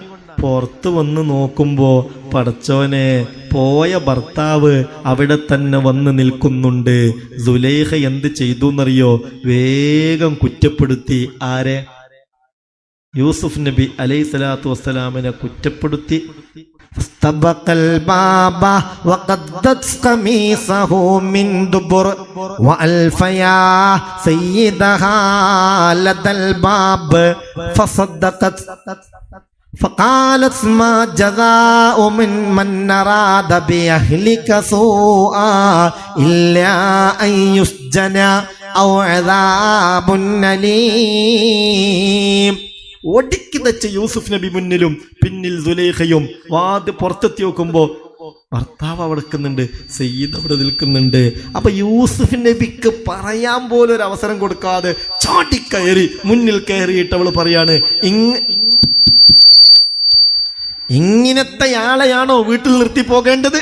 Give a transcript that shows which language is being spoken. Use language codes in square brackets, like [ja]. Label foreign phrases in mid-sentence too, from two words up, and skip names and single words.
[ml] പുറത്ത് വന്ന് നോക്കുമ്പോ പടച്ചോനെ പോയ ഭർത്താവ് അവിടെ തന്നെ വന്ന് നിൽക്കുന്നുണ്ട്. സുലൈഖ എന്ത് ചെയ്തു എന്നറിയോ? വേഗം കുറ്റപ്പെടുത്തി. ആരെ? യൂസുഫ് നബി [ar] عليه الصلاة والسلام [ml] കുറ്റപ്പെടുത്തി. [ar] استبق الباب وقدت قميصه من دبر وألف يا سيدها لدى الباب فصدقت فقالت ما جزاء من أراد بأهلك سوءا إلا أن يسجن أو عذاب أليم. [ml] ഒടുക്കി വെച്ച യൂസുഫ് നബി മുന്നിലും പിന്നിൽ സുലൈഖയും വാത് പുറത്തെത്തി നോക്കുമ്പോ ഭർത്താവ് അവിടെ നിൽക്കുന്നുണ്ട്, സയ്യിദ് അവിടെ നിൽക്കുന്നുണ്ട്. അപ്പൊ യൂസുഫ് നബിക്ക് പറയാൻ പോലും ഒരു അവസരം കൊടുക്കാതെ ചാടിക്കയറി മുന്നിൽ കയറിയിട്ട് അവള് പറയാണ്, ഇങ്ങനത്തെ ആളെയാണോ വീട്ടിൽ നിർത്തി പോകേണ്ടത്?